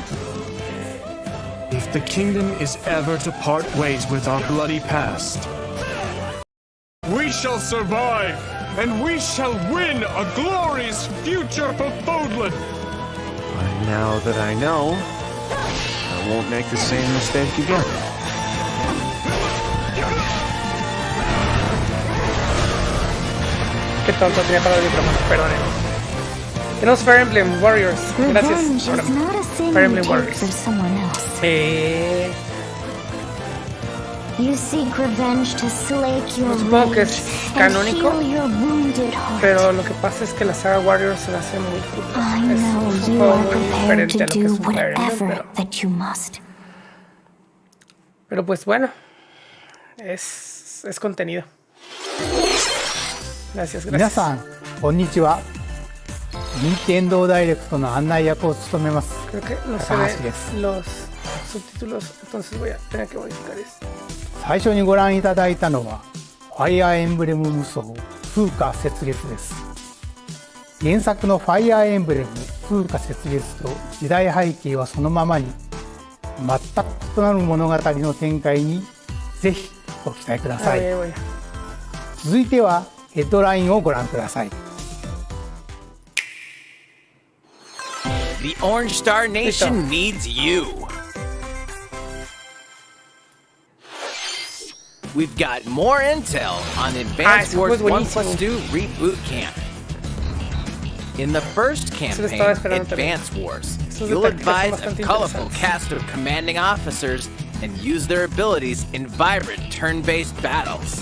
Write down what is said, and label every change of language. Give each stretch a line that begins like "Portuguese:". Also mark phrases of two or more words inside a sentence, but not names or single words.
English: If the kingdom is ever to part ways with our bloody past, we shall survive, and we shall win a glorious future for Fodland. Now that I know, I won't make the same mistake again.
Spanish: Qué tonto, tenía para el micrófono, perdonen. Tenemos Fire Emblem Warriors. Gracias. Fire Emblem Warriors.
English: You seek revenge to slake your
Spanish: supongo que es canónico, pero lo que pasa pasa es que la saga Warriors se la hace muy puta. Es un juego muy diferente a lo que es un Fire Emblem, pero pues bueno, es contenido. Gracias.
Japanese: 皆さんこんにちは。任天堂ダイレクトの案内役を務めます。
Spanish: Creo que no se ven los subtítulos, entonces voy a tener que modificar esto.
Japanese: 最初にご覧いただいたのはファイアーエンブレム無双風化雪月です。原作のファイアーエンブレム風化雪月と時代背景はそのままに、全く異なる物語の展開にぜひご期待ください。続いてはヘッドラインをご覧ください。
English: The Orange Star Nation needs you. We've got more intel on Advance Wars 1+2 Reboot Camp. In the first campaign, Advance Wars, you'll advise a colorful cast of commanding officers and use their abilities in vibrant turn-based battles.